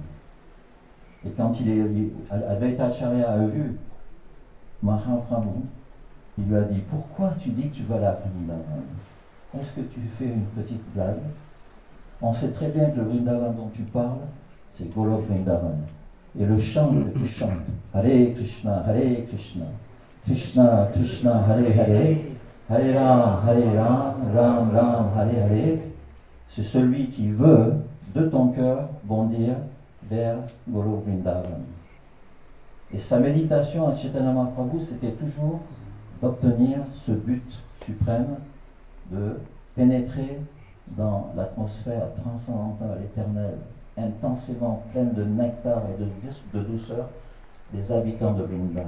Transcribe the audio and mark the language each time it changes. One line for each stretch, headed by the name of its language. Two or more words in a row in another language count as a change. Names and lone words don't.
French: Et quand Advaita Acharya a vu Mahaprabhu, il lui a dit, pourquoi tu dis que tu vas aller à Vrindavan? Est-ce que tu fais une petite blague? On sait très bien que le Vrindavan dont tu parles, c'est Golok Vrindavan. Et le chant que tu chantes,
Sanskrit: Hare Krishna, Hare Krishna, Krishna, Krishna, Hare Hare, Hare Ram, Ram Ram, Hare Hare,
French: c'est celui qui veut de ton cœur bondir vers Golok Vrindavan. Et sa méditation à Chaitanya Mahaprabhu, c'était toujours d'obtenir ce but suprême de pénétrer dans l'atmosphère transcendantale, éternelle, intensément pleine de nectar et de douceur des habitants de Vrindavan.